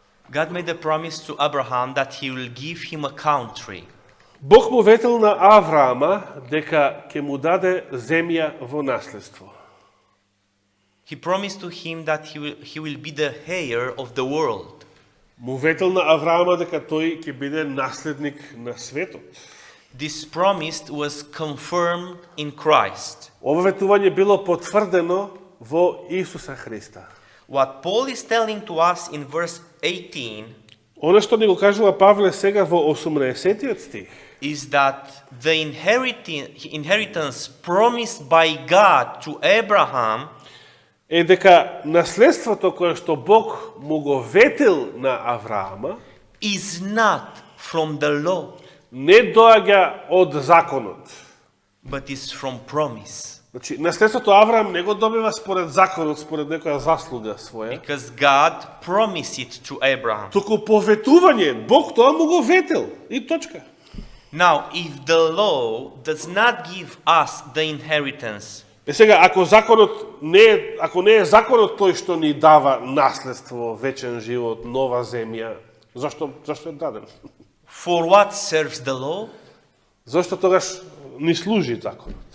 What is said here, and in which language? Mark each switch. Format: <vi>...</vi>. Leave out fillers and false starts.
<en>God made a promise to Abraham that he will give him a country.</en> <mk>Бог му ветил на Авраама дека ќе му даде земја во наследство.</mk> <en>He promised to him that he will be the heir of the world.</en> <mk>Му ветил на Авраама дека тој ќе биде наследник на светот.</mk> <en>This promise was confirmed in Christ.</en> <mk>Ова ветување било потврдено во Исуса Христа.</mk> <en>What Paul is telling to us in verse 18</en> <mk>Она што ни го кажува Павле сега во 18 стих</mk> <en>is that the inheritance promised by God to Abraham</en> <mk>е дека наследството кое што Бог му го ветил на Авраама</mk> <en>is not from the law,</en> <mk>не доаѓа од законот.</mk> <en>but is from promise.</en> <mk>Значи, наследството Авраам не го добива според законот, според некоја заслуга своја,</mk> <en>Because God promised it to Abraham.</en> <mk>туку по ветување, Бог тоа му го ветил. И точка.</mk> <en>Now, if the law does not give us the inheritance,</en> <mk>Е сега, ако законот ако не е законот тој што ни дава наследство, вечен живот, нова земја, зашто е даден?</mk> <en>for what serves the law?</en> <mk>Зашто тогаш ни служи законот?</mk>